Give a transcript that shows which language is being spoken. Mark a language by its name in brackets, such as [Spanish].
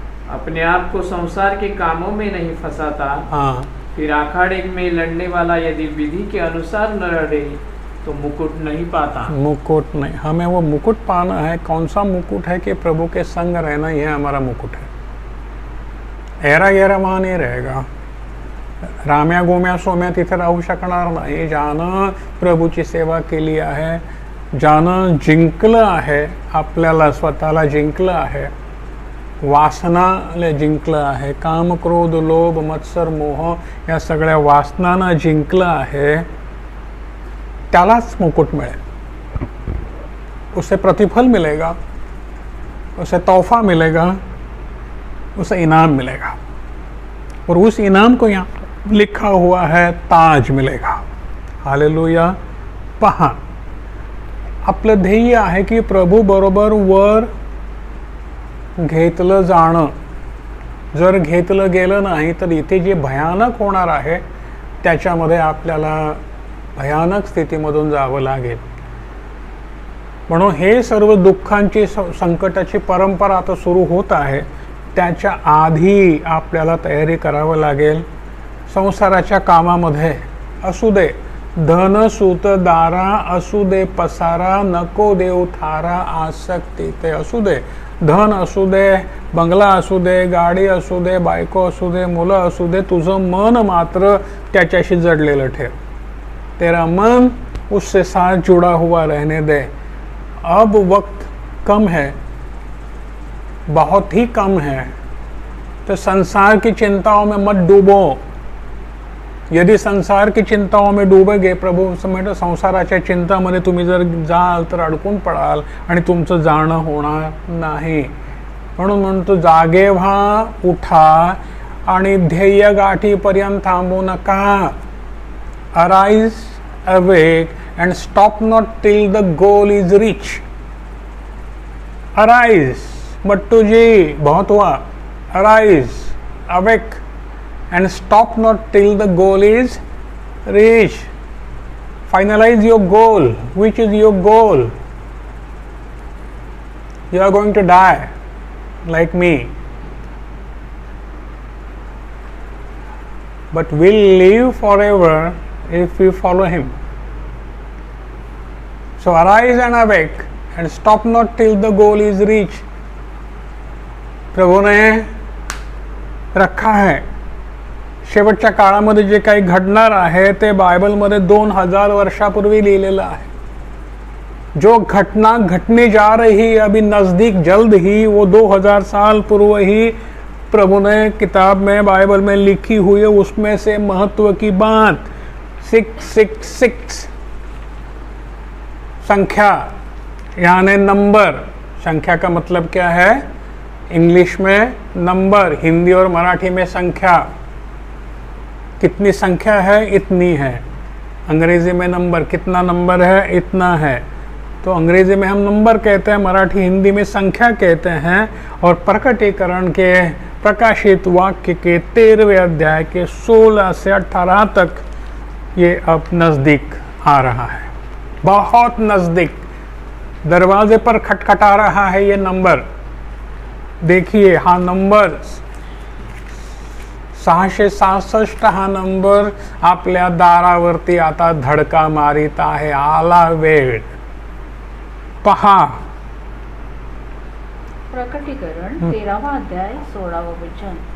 [Hindi] अपने आप को संसार के कामों में नहीं फंसाता। फिर अखाड़े में लड़ने वाला यदि विधि के अनुसार न लड़े तो मुकुट नहीं पाता। मुकुट नहीं, हमें वो मुकुट पाना है। कौन सा मुकुट है? कि प्रभु के संग रहना, ही हमारा मुकुट है। एरा गेरा वहाँ नहीं रहेगा। [Marathi] राम्या गोम्या सोम्या तिथे राहू शकणार नाही। ज्यानं प्रभूची सेवा केली आहे, ज्यानं जिंकलं आहे, आपल्याला स्वतःला जिंकलं आहे, वासनाला जिंकलं आहे, काम, क्रोध, लोभ, मत्सर, मोह या सगळ्या वासनांना जिंकलं आहे, त्यालाच मुकुट मिळेल। [Hindi] उसे प्रतिफल मिलेगा, उसे तोहफा मिलेगा, उसे इनाम मिलेगा। और उस इनाम को यहाँ लिखा हुआ है, ताज मिलेगा। हालेलुया। [Marathi] पहा, आपलं ध्येय आहे की प्रभू बरोबर वर घेतलं जाणं। जर घेतलं गेलं नाही तर इथे जे भयानक होणार आहे त्याच्यामध्ये आपल्याला भयानक स्थितीमधून जावं लागेल। म्हणून हे सर्व दुःखांची, संकटाची परंपरा आता सुरू होत आहे। त्याच्या आधी आपल्याला तयारी करावं लागेल। संसाराच्या कामामध्ये असू दे, धन सूत दारा असू दे पसारा, नको देव थारा आसक्ती ते असू दे, धन असू दे, बंगला असू दे, गाडी असू दे, बायको असू दे, मुलं असू दे, तुझं मन मात्र त्याच्याशी जडलेलं ठेव. [Hindi] तेरा मन उससे साथ जुड़ा हुआ रहने दे. अब वक्त कम है, बहुत ही कम है, तो संसार की चिंताओं में मत डूबो. यदि संसार की चिंताओं में डूबोगे, [Marathi] प्रभू म्हणजे संसाराच्या चिंतामध्ये तुम्ही जर जाल तर अडकून पडाल आणि तुमचं जाणं होणार नाही. म्हणून म्हणतो जागे व्हा, उठा आणि ध्येय गाठीपर्यंत थांबू नका. [English] Arise, awake and stop not till the goal is reached. [Hindi] Arise, बट्टू जी बहुत हुआ. [English] Arise, awake and stop not till the goal is reached. Finalize your goal. Which is your goal? You are going to die like me, but will live forever if we follow him. So arise and awake and stop not till the goal is reached. [Hindi] प्रभू ने रखा है. [Marathi] शेवटच्या काळामध्ये जे काही घडणार आहे ते बायबलमध्ये 2000 वर्षापूर्वी लिहिलेलं आहे. [Hindi] जो घटना घटने जा रही अभी नज़दीक जल्द ही, वो 2000 साल पूर्व ही प्रभु ने किताब में बाइबल में लिखी हुई है. उसमें से महत्व की बात 666 संख्या यानी नंबर. संख्या का मतलब क्या है? इंग्लिश में नंबर, हिंदी और मराठी में संख्या. कितनी संख्या है? इतनी है. अंग्रेजी में नंबर, कितना नंबर है? इतना है. तो अंग्रेजी में हम नंबर कहते हैं, मराठी हिंदी में संख्या कहते हैं. और प्रकटीकरण के प्रकाशित वाक्य के 13वें अध्याय के 16 से 18 तक ये अब नज़दीक आ रहा है. बहुत नज़दीक, दरवाजे पर खटखटा रहा है ये नंबर. [Marathi] देखिए हा नंबर 666 हा नंबर आपल्या दारावरती आता धडका मारित आहे. आला वेळ. पहा प्रकटीकरण 13वा अध्याय 16वा वचन.